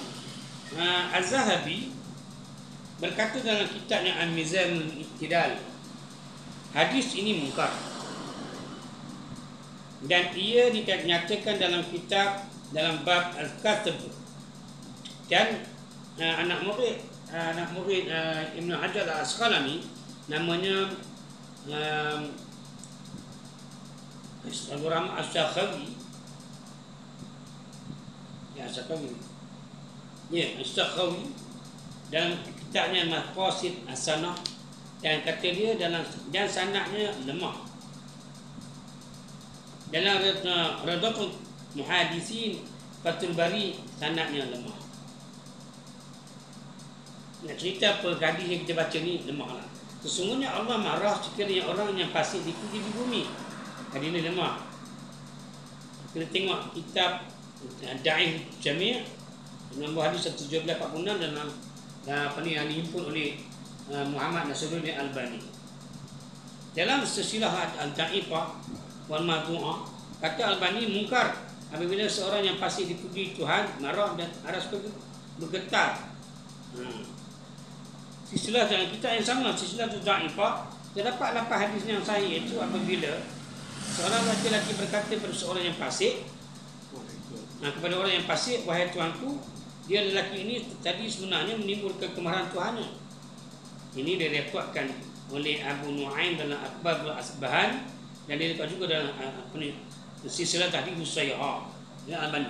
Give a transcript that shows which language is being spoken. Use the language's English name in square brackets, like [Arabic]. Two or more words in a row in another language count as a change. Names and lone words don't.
[Malay] Az-Zahabi berkata dalam kitabnya Al-Mizan Al-Iqtidal, hadis ini munkar. Dan ia dinyatakan dalam kitab dalam bab Al-Katib. Dan anak murid Ibn Hajar Al-Asqalani namanya Abu Rahman As-Sakhawi. As-Sakhawi dalam kitabnya Maqasid As-Sanah, dan kata dia dan sanadnya lemah. Dalam Radatul Muhaddisin Fathul Bari sanadnya lemah. Nak cerita apa hadis yang kita baca ni lemah lah. Sesungguhnya Allah marah sekiranya orang yang fasik dipuji di bumi. Hadis ni lemah. Kita tengok kitab Da'if Jami' nombor hadis 1746 dalam apa ni yang dihimpun oleh Muhammad Nasruddin Albani. Dalam silsilah Al-Da'ifah wal Mawdu'ah, kata Albani, mungkar apabila seorang yang pasti dipuji Tuhan marah dan aras bergetar. Silsilah dalam kitab yang sama, silsilah Al-Da'ifah, terdapat lapan hadis yang sahih, iaitu apabila seorang lelaki berkata kepada seorang yang fasik, kepada orang yang fasik, wahai Tuanku, dia lelaki ini tadi sebenarnya menimbulkan kemarahan Tuhannya. Ini direpotkan oleh Abu Nu'aim dalam Akhbar Al-Asbahan, dan direpot juga dalam silsilah Tahdhib As-Sayyi'ah ya Albani.